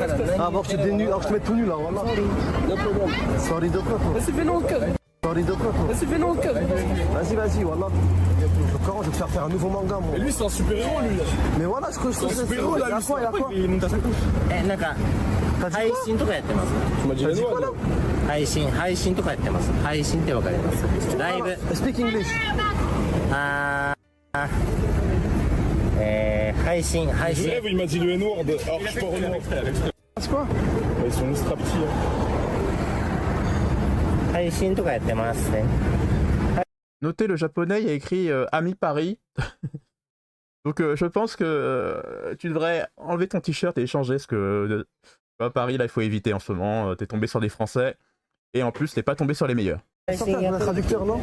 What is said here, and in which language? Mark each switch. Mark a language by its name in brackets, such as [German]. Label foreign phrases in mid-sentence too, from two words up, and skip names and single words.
[French] Avant que tu te alors que je te mette tout nu là. Voilà. Sorry de quoi, toi? C'est fait non, Sorry de quoi, toi? c'est fait non, Vas-y, voilà. Comment je vais te faire un nouveau manga, moi. Et lui, c'est un super-héros, lui. Mais voilà ce que je te C'est un super-héros, il là. a lui, quoi, il a quoi? il monte à sa couche. [Japanese] なんか [French] T'as dit [Japanese] 配 [French] quoi? [Japanese] 信とかやってます [French] Tu m'as dit les noix, là. [Japanese] 配信とかやってます配信ってわかりますライブ [English] Speak English. [Japanese] 配信 [French] Je rêve, il m'a dit le N-word. Alors, je suis pas Renoir. C'est quoi? Ils sont ultra petits. Hein. [Japanese] 配信とかやってますね [French] Notez, le japonais, il y a écrit Ami Paris. Donc je pense que tu devrais enlever ton t-shirt et échanger, parce que à Paris, là, il faut éviter en ce moment. T'es tombé sur des Français, et en plus, t'es pas tombé sur les meilleurs. Sans faire un traducteur, non?